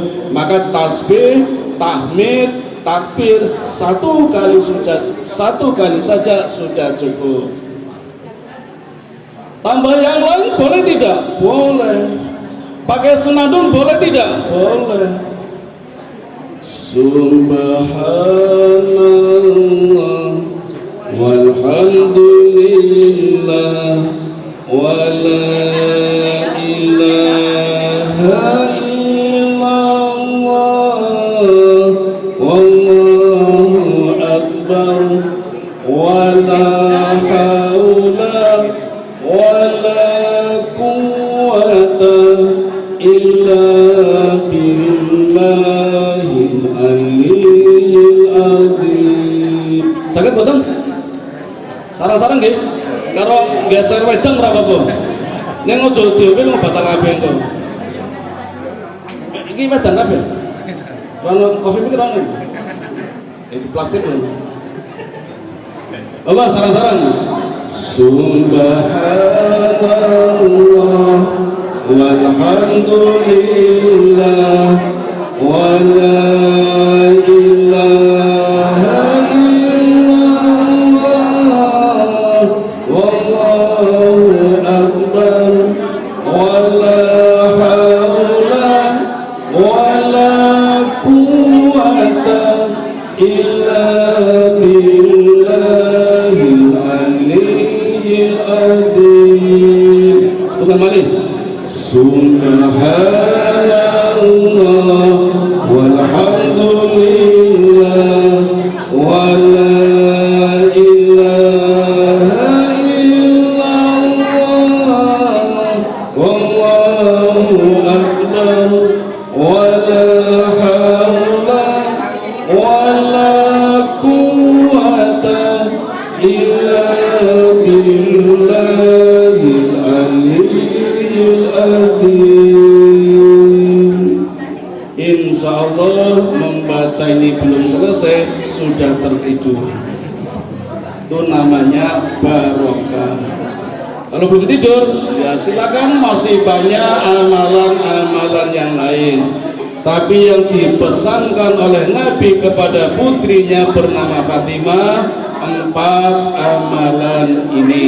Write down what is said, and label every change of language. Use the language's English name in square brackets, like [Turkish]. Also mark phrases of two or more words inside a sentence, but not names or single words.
[Indonesian] Maka tasbih, tahmid, takbir satu kali saja sudah cukup. Tambah yang lain boleh tidak? Boleh. Pakai senandung boleh tidak? Boleh. [Arabic] سبحان الله والحمد لله ولا إله إلا الله والله أكبر ولا حول ولا قوة إلا بالله العلي العظيم. [Javanese] Saged boten? Sarang-sarang nggih. Karo geser wedang ora apa-apa. Ning aja diombe mung batal kabeh engko. Iki wedang kabeh. Ono kopi mikir ono. [Indonesian] Itu plastik lho. Apa sarang-sarang? [Arabic] سبحان الله والحمد لله ولا إله إلا الله والله أكبر ولا حول ولا قوة إلا بالله العلي العظيم. [Javanese] Setengah malih. [Arabic] سبحان الله والحمد لله ولا إله إلا الله والله أكبر ولا حول ولا قوة إلا بالله العلي العظيم. [Indonesian] Insyaallah membaca ini belum selesai sudah tertidur. Itu namanya barokah. Kalau belum tidur, ya silakan, masih banyak amalan-amalan yang lain. Tapi yang dipesankan oleh Nabi kepada putrinya bernama Fatimah, 4 amalan ini.